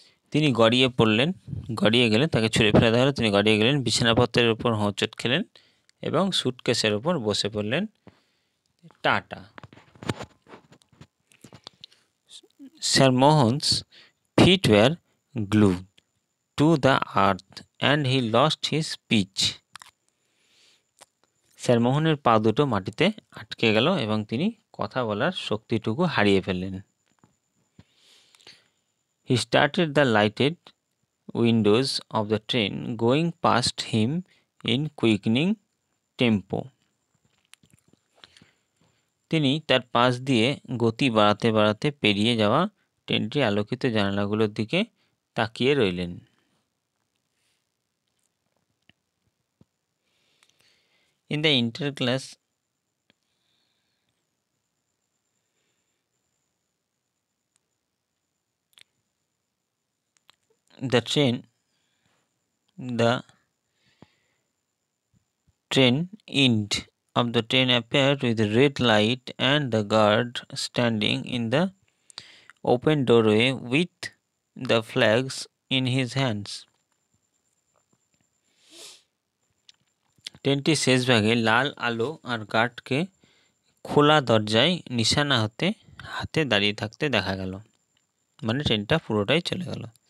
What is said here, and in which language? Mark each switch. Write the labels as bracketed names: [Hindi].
[Bangla] তিনি গড়িয়ে পড়লেন, গড়িয়ে গেলেন, তাকে ছুঁড়ে ফেলে দেওয়া হলো, তিনি গড়িয়ে গেলেন, বিছানাপত্রের উপর হোঁচট খেলেন এবং সুটকেসের উপর বসে পড়লেন। Tata. [English] Sir Mohan's feet were glued to the earth and he lost his speech. [Bangla] Sir মোহনের পা দুটো মাটিতে আটকে গেল এবং তিনি কথা বলার শক্তিটুকু হারিয়ে ফেললেন। [English] He started the lighted windows of the train going past him in quickening tempo. [Bangla] তিনি তার পাশ দিয়ে গতি বাড়াতে বাড়াতে পেরিয়ে যাওয়া ট্রেনটির আলোকিত জানালাগুলোর দিকে তাকিয়ে রইলেন। [English] In the interclass the train end of the train appeared with a red light and the guard standing in the open doorway with the flags in his hands. [Bangla] ট্রেনটি শেষ ভাগে লাল আলো আর গার্ডকে খোলা দরজায় নিশানা হাতে দাঁড়িয়ে থাকতে দেখা গেল, মানে ট্রেনটা পুরোটাই চলে গেল।